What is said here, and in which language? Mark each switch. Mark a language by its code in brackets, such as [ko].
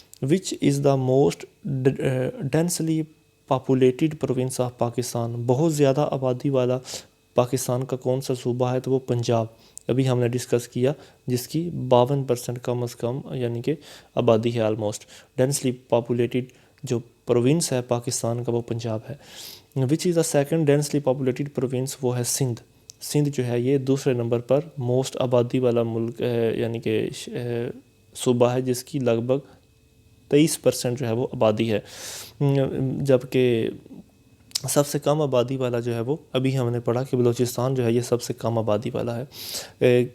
[en] which is the most densely populated province of Pakistan, [ur] بہت زیادہ آبادی والا پاکستان کا کون سا صوبہ ہے؟ تو وہ پنجاب، ابھی ہم نے ڈسکس کیا، جس کی 52% کم از کم یعنی کہ آبادی ہے آلموسٹ. ڈینسلی پاپولیٹڈ جو پروونس ہے پاکستان کا وہ پنجاب ہے. [en] which is the second densely populated province, [ur] وہ ہے سندھ. سندھ جو ہے یہ دوسرے نمبر پر موسٹ آبادی والا ملک یعنی کہ صوبہ ہے، جس کی لگ بھگ 23% جو ہے وہ آبادی ہے. جبکہ سب سے کم آبادی والا جو ہے وہ ابھی ہم نے پڑھا کہ بلوچستان جو ہے یہ سب سے کم آبادی والا ہے.